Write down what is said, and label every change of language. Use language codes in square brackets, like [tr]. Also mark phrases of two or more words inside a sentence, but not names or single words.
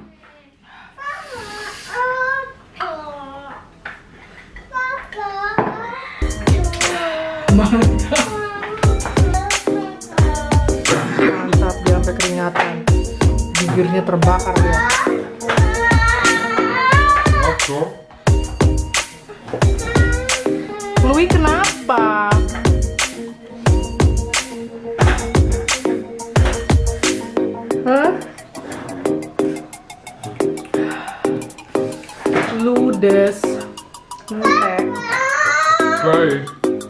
[id] Mantap dia sampai keringatan. Bibirnya terbakar dia. [nl] Wat hoor. [id] Louis kenapa? Hah? Ludes. Entek. Right.